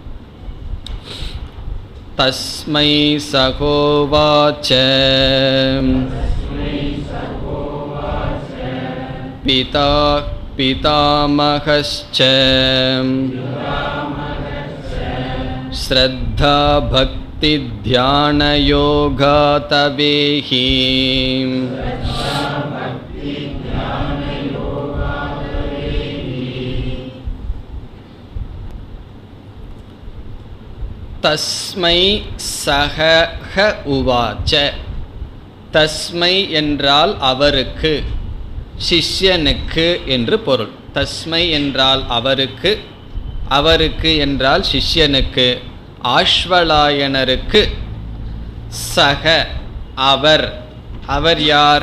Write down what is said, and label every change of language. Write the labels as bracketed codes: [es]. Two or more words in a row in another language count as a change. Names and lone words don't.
[sa] तस्मै सहोवाच पिता पितामहश्च श्रद्धा भक्ति ध्यान योगा दवेहि. तस्मै सह उवाच. [ta] தஸ்மை என்றால் அவருக்கு, சிஷ்யனுக்கு என்று பொருள். தஸ்மை என்றால் அவருக்கு, அவருக்கு என்றால் சிஷ்யனுக்கு, ஆஸ்வலாயனருக்கு. சக அவர், அவர் யார்?